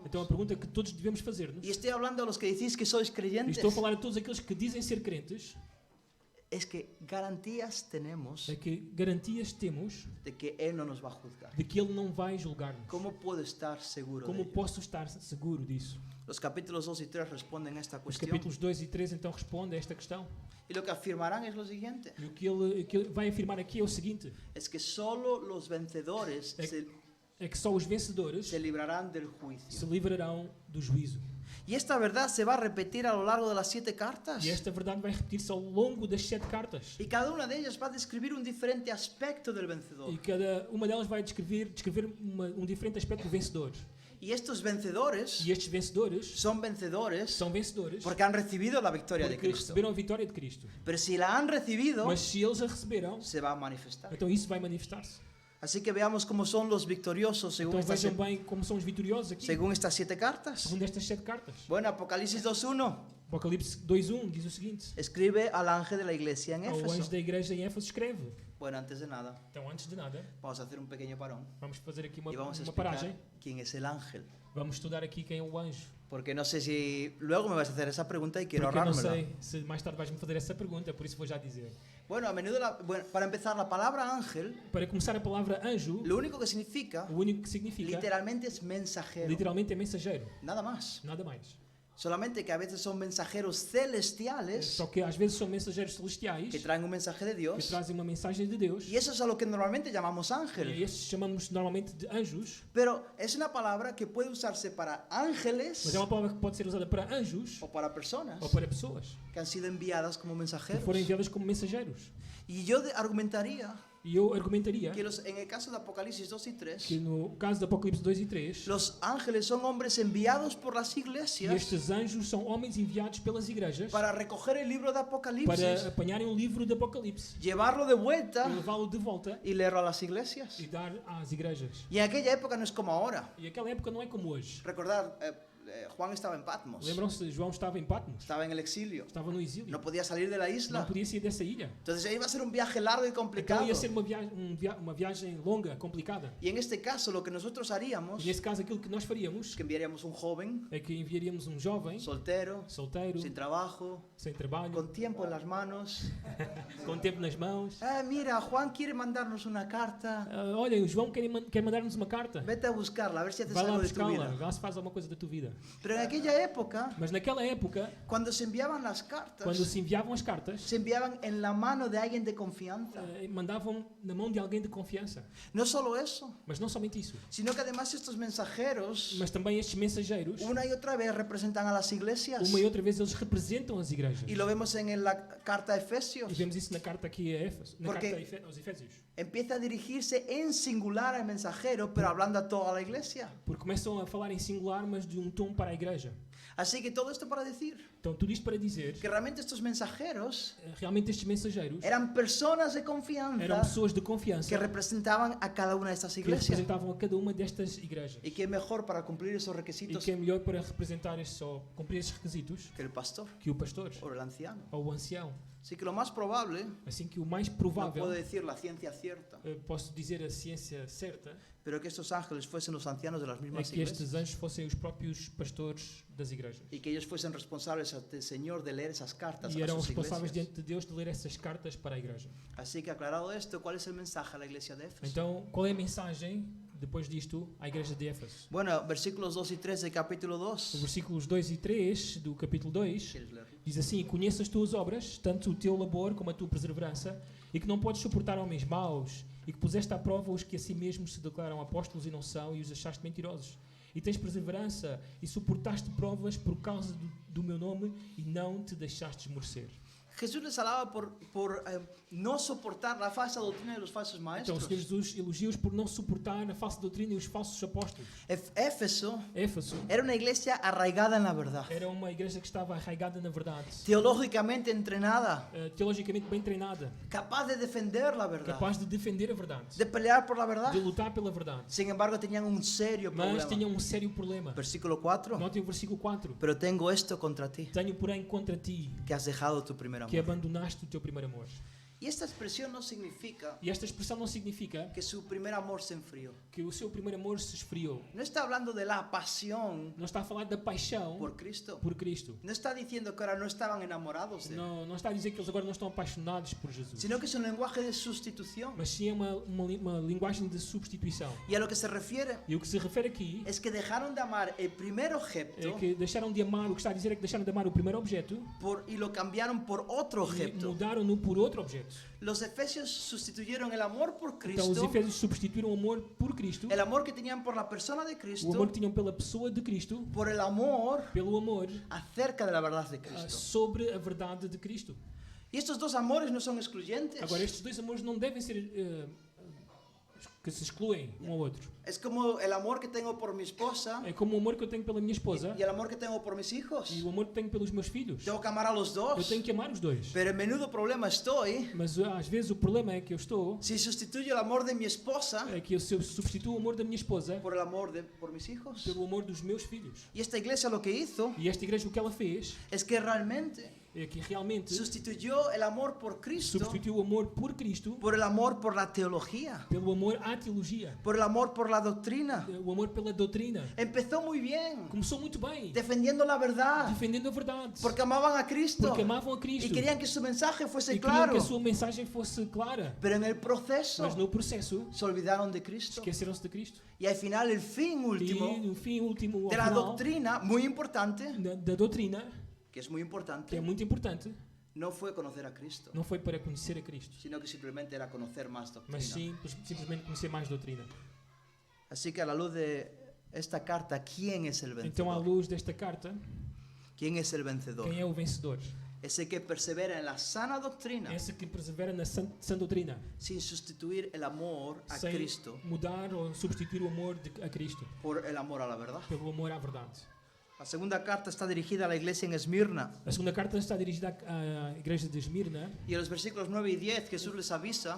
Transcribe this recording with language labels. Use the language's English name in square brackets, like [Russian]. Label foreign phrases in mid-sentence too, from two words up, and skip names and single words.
[Portuguese] Então a pergunta que todos devemos fazer-nos, [Spanish] y estoy hablando a los que decís que sois [Portuguese] e [Spanish] creyentes, [Portuguese] estou a falar a todos aqueles que dizem ser crentes, [Spanish] es que garantías tenemos [Portuguese] é que garantias temos [Spanish] de que Él no nos va a juzgar. [Portuguese] de que Ele não vai julgar-nos. [Spanish] ¿Cómo puedo estar seguro de [Portuguese] Como [Spanish] ello? [Portuguese] posso estar seguro disso? [Spanish] Los capítulos 2 y 3 responden a esta [Portuguese] Os [Spanish] cuestión. [Portuguese] capítulos 2 e 3 então respondem a esta questão. [Spanish] Y lo que afirmarán es lo siguiente. [Portuguese] E o que ele vai afirmar aqui é o seguinte, [Spanish] Es que solo los vencedores [Portuguese] é que só os vencedores [Spanish] se librarán del [Portuguese] se [Spanish] juicio. [Portuguese] livrarão do juízo. [Spanish] Y esta verdad se va a repetir a lo largo de las 7 cartas. [Portuguese] E esta verdade vai repetir-se ao longo das 7 cartas. [Spanish] Y cada una de ellas va a describir un diferente aspecto del vencedor. [Portuguese] E cada uma delas vai descrever um diferente aspecto do vencedor. [Spanish] Y estos vencedores [Portuguese] E estes vencedores [Spanish] son vencedores [Portuguese] são vencedores [Spanish] porque han recibido la victoria de [Portuguese] porque [Spanish] Cristo. [Portuguese] receberam a vitória de Cristo. [Spanish] Pero si la han recibido, [Portuguese] Mas se eles a receberam, [Spanish] se va a manifestar. [Portuguese] então isso vai manifestar-se. [Spanish] Así que veamos cómo son los victoriosos [Portuguese] Então vejam bem como são os vitoriosos aqui, [Spanish] según estas 7 cartas. [Portuguese] segundo estas 7 cartas. [Spanish] Bueno, Apocalipsis 2.1 [Portuguese] Apocalipse 2:1 diz o seguinte: [Spanish] escribe al ángel de la iglesia en [Portuguese] ao anjo [Spanish] Éfeso. [Portuguese] da igreja em Éfeso escreve. [Spanish] Bueno, antes de nada, [Portuguese] Então, antes de nada, [Spanish] vamos a hacer un pequeño parón [Portuguese] vamos fazer aqui uma [Spanish] y vamos a [Portuguese] paragem. [Spanish] explicar quién es el ángel. [Portuguese] Vamos estudar aqui quem é o anjo. [Spanish] Porque no sé si luego me vas a hacer esa pregunta y quiero [Portuguese] Porque eu não [Spanish] ahorrármela. [Portuguese] sei se mais tarde vais-me fazer essa pergunta, por isso vou já dizer. [Spanish] Bueno, a menudo, para empezar, la palabra ángel, [Portuguese] Para começar, a palavra anjo, [Spanish] lo único que significa, [Portuguese] o único que significa, [Spanish] literalmente es mensajero. [Portuguese] literalmente é mensageiro. [Spanish] Nada más. [Portuguese] Nada mais. [Spanish] Solamente que a veces son mensajeros celestiales [Portuguese] Só que às vezes são mensageiros celestiais [Spanish] que traen un mensaje de [Portuguese] que [Spanish] Dios. [Portuguese] trazem uma mensagem de Deus. [Spanish] Y eso es a lo que normalmente llamamos [Portuguese] E [Spanish] ángel. [Portuguese] esses chamamos normalmente de anjos, [Spanish] Pero es una palabra que puede usarse para ángeles [Portuguese] mas é uma palavra que pode ser usada para anjos [Spanish] o para personas [Portuguese] ou para pessoas [Spanish] que han sido enviadas como [Portuguese] que [Spanish] mensajeros. [Portuguese] foram enviadas como mensageiros. [Spanish] Y yo argumentaría [Portuguese] E eu argumentaria [Spanish] que en el caso de Apocalipsis 2 y 3, [Portuguese] que no caso de Apocalipse 2 e 3, [Spanish] los ángeles son hombres enviados por las [Portuguese] e [Spanish] iglesias [Portuguese] estes anjos são homens enviados pelas igrejas [Spanish] para recoger el libro de [Portuguese] para [Spanish] Apocalipsis, [Portuguese] apanharem o livro de Apocalipse, [Spanish] llevarlo de vuelta [Portuguese] e levá-lo de volta [Spanish] y leerlo a las iglesias. [Portuguese] e dar às igrejas. [Spanish] Y en aquella época no es como ahora. [Portuguese] E aquela época não é como hoje. [Spanish] Recordad, Juan estaba en Patmos, [Portuguese] Lembram-se, João estava em Patmos, [Spanish] estaba en el exilio, [Portuguese] estava no exílio, [Spanish] no podía salir de la [Portuguese] não [Spanish] isla. [Portuguese] podia sair dessa ilha. [Spanish] Entonces iba a ser un viaje largo y [Portuguese] Então [Spanish] complicado. [Portuguese] ia ser uma viagem longa, complicada. [Spanish] Y en este caso lo que nosotros haríamos [Portuguese] E nesse caso aquilo que nós faríamos [Spanish] es que enviaríamos un joven [Portuguese] é que enviaríamos um jovem, [Spanish] soltero, [Portuguese] solteiro, [Spanish] sin trabajo, [Portuguese] sem trabalho, [Spanish] con tiempo en las manos. [Portuguese] com tempo nas mãos. [Spanish] Ah, mira, Juan quiere mandarnos una carta. [Portuguese] Olha, o João quer mandar-nos uma carta. [Spanish] Vete a buscarla, a ver si haces [Portuguese] Vai lá [Spanish] algo de tu [Portuguese] buscá-la, [Spanish] vida. [Portuguese] vá se faz alguma coisa da tua vida. [Spanish] Pero en aquella época, [Portuguese] Mas naquela época, [Spanish] cuando se enviaban las cartas, [Portuguese] quando se enviavam as cartas, [Spanish] se enviaban en la mano de alguien de confianza. [Portuguese] mandavam na mão de alguém de confiança. [Spanish] No solo eso, [Portuguese] Mas não somente isso, [Spanish] sino que además estos mensajeros, [Portuguese] mas também estes mensageiros, [Spanish] una y otra vez representan a las iglesias. [Portuguese] uma e outra vez eles representam as igrejas. [Spanish] Y lo vemos en la carta a [Portuguese] E [Spanish] Efesios. [Portuguese] vemos isso na carta aqui a Éfeso, na [Spanish] Porque- [Portuguese] carta aos Efésios. [Spanish] Empieza a dirigirse en singular al mensajero, pero hablando a toda la iglesia. [Portuguese] Porque começam a falar em singular, mas de um tom para a igreja. [Spanish] Así que todo esto para decir [Portuguese] Então, tudo isto para dizer [Spanish] que realmente estos mensajeros [Portuguese] realmente estes mensageiros [Spanish] eran personas de [Portuguese] eram [Spanish] confianza [Portuguese] pessoas de confiança [Spanish] que representaban a cada una de estas [Portuguese] que [Spanish] iglesias. [Portuguese] representavam a cada uma destas igrejas. [Spanish] Y qué mejor para cumplir esos [Portuguese] E [Spanish] requisitos [Portuguese] que é melhor para representar estes, ou cumprir estes requisitos [Spanish] que el pastor [Portuguese] que o pastor [Spanish] o el anciano. [Portuguese] ou o ancião. [Spanish] Así que lo más probable, [Portuguese] Assim que o mais [Spanish] no [Portuguese] provável, [Spanish] puedo decir la ciencia cierta, [Portuguese] posso dizer a ciência certa, [Spanish] pero que estos ángeles fuesen los ancianos de las [Portuguese] é [Spanish] mismas [Portuguese] que estes [Spanish] iglesias [Portuguese] anjos fossem os próprios pastores das igrejas. [Spanish] y que ellos fuesen responsables ante el Señor de leer esas cartas [Portuguese] E [Spanish] a [Portuguese] eram [Spanish] sus [Portuguese] responsáveis [Spanish] iglesias. [Portuguese] diante de Deus de ler essas cartas para a igreja. [Spanish] Así que aclarado esto, ¿cuál es el mensaje a la iglesia de Éfeso? [Portuguese] Então, qual é a mensagem, depois disto, à igreja de Éfeso? [Spanish] Bueno, versículos 2 y 3 del capítulo [Portuguese] Os [Spanish] 2. [Portuguese] versículos 2 e 3 do capítulo 2 [Spanish] ¿Quieres leerlo? [Portuguese] diz assim: Conheço as tuas obras, tanto o teu labor como a tua perseverança, e que não podes suportar homens maus, e que puseste à prova os que a si mesmos se declaram apóstolos e não são, e os achaste mentirosos. E tens perseverança, e suportaste provas por causa do meu nome, e não te deixaste esmorecer. [Spanish] Jesús les alaba por no soportar la falsa doctrina de los falsos [Portuguese] Então o [Spanish] maestros. [Portuguese] Senhor Jesus elogia-os por não suportar a falsa doutrina e os falsos apóstolos. [Spanish] Éfeso [Portuguese] Éfeso [Spanish] era una iglesia arraigada en la verdad, [Portuguese] era uma igreja que estava arraigada na verdade, [Spanish] teológicamente entrenada, [Portuguese] teologicamente bem treinada, [Spanish] capaz de defender la verdad, [Portuguese] capaz de defender a verdade, [Spanish] de pelear por la verdad. [Portuguese] de lutar pela verdade. [Spanish] Sin embargo, tenían un serio [Portuguese] Mas [Spanish] problema. [Portuguese] tinham um sério problema. [Spanish] Versículo 4. [Portuguese] Notem o versículo 4. [Spanish] Pero tengo esto contra ti, [Portuguese] Tenho, porém, contra ti [Spanish] que has dejado tu primer [Portuguese] que [Spanish] amor. [Portuguese] abandonaste o teu primeiro amor. [Spanish] Y esta expresión no significa [Portuguese] E esta expressão não significa [Spanish] que su primer amor se enfrió. [Portuguese] que o seu primeiro amor se esfriou. [Spanish] No está hablando de la pasión [Portuguese] Não está a falar da paixão [Spanish] por Cristo. [Portuguese] por Cristo. [Spanish] No está diciendo que ahora no estaban enamorados de él, [Portuguese] Não está a dizer que eles agora não estão apaixonados por Jesus. [Spanish] sino que es un lenguaje de sustitución. [Portuguese] Mas sim é uma linguagem de substituição. [Spanish] Y a lo que se refiere [Portuguese] E o que se refere aqui [Spanish] es que dejaron de amar el primer [Portuguese] é [Spanish] objeto [Portuguese] que deixaram de amar, o que está a dizer é que deixaram de amar o primeiro objeto [Spanish] y lo cambiaram por otro [Portuguese] e [Spanish] objeto. [Portuguese] mudaram-no por outro objeto. [Spanish] Los efesios sustituyeron el amor por [Portuguese] Então os [Spanish] Cristo, [Portuguese] efésios substituíram o amor por Cristo, [Spanish] el amor que tenían por la persona de [Portuguese] o amor [Spanish] Cristo, [Portuguese] que tinham pela pessoa de Cristo, [Spanish] por el amor [Portuguese] pelo amor [Spanish] acerca de la verdad de Cristo. [Portuguese] sobre a verdade de Cristo. [Spanish] Y estos dos amores no son excluyentes. [Portuguese] Agora, estes dois amores não devem ser que se excluem um ao outro. [Spanish] Es como el amor que tengo por mi esposa [Portuguese] É como o amor que eu tenho pela minha esposa [Spanish] y el amor que tengo por mis hijos. [Portuguese] e o amor que tenho pelos meus filhos. [Spanish] Tengo que amar a los [Portuguese] Eu [Spanish] dos. [Portuguese] tenho que amar os dois. [Spanish] Pero en menudo problema estoy [Portuguese] Mas às vezes o problema é que eu estou, [Spanish] si sustituyo el amor de mi esposa [Portuguese] é que eu substituo o amor da minha esposa [Spanish] por el amor por mis hijos. [Portuguese] pelo amor dos meus filhos. [Spanish] Y esta iglesia lo que hizo [Portuguese] E esta igreja o que ela fez [Spanish] es que realmente [Portuguese] é que realmente [Spanish] sustituyó el amor por Cristo [Portuguese] substituiu o amor por Cristo [Spanish] por el amor por la teología, [Portuguese] pelo amor à teologia, [Spanish] por el amor por la doctrina. [Portuguese] o amor pela doutrina. [Spanish] Empezó muy bien, [Portuguese] Começou muito bem, [Spanish] defendiendo la verdad, [Portuguese] defendendo a verdade, [Spanish] porque amaban a Cristo [Portuguese] porque amavam a [Spanish] y [Portuguese] Cristo [Spanish] querían que su mensaje [Portuguese] e [Spanish] fuese [Portuguese] queriam [Spanish] claro. [Portuguese] que a sua mensagem fosse clara. [Spanish] Pero en el proceso [Portuguese] Mas no processo [Spanish] se olvidaron de Cristo. [Portuguese] esqueceram-se de Cristo. [Spanish] Y al final, el fin [Portuguese] E [Spanish] último [Portuguese] no fim último, ao [Spanish] de la [Portuguese] final, [Spanish] doctrina, muy importante, [Portuguese] da doutrina, [Spanish] que es muy [Portuguese] que é [Spanish] importante, [Portuguese] muito importante, [Spanish] no fue conocer a Cristo, [Portuguese] não foi para conhecer a Cristo, [Spanish] sino que simplemente era conocer más [Portuguese] mas [Spanish] doctrina. [Portuguese] sim simplesmente conhecer mais doutrina. [Spanish] Así que a la luz de esta carta, ¿quién es el [Portuguese] Então, à [Spanish] vencedor? [Portuguese] luz desta carta, [Spanish] ¿Quién es el vencedor? [Portuguese] quem é o vencedor? [Spanish] Ese que persevera en la sana doctrina [Portuguese] Esse que persevera na sã doutrina, [Spanish] sin sustituir el amor a [Portuguese] sem [Spanish] Cristo [Portuguese] mudar ou substituir o amor a Cristo [Spanish] por el amor a la verdad. [Portuguese] pelo amor à verdade. [Spanish] La segunda carta está dirigida a la iglesia en Esmirna. [Portuguese] A segunda carta está dirigida à igreja de Esmirna, [Spanish] Y en los versículos 9 y 10 Jesús les avisa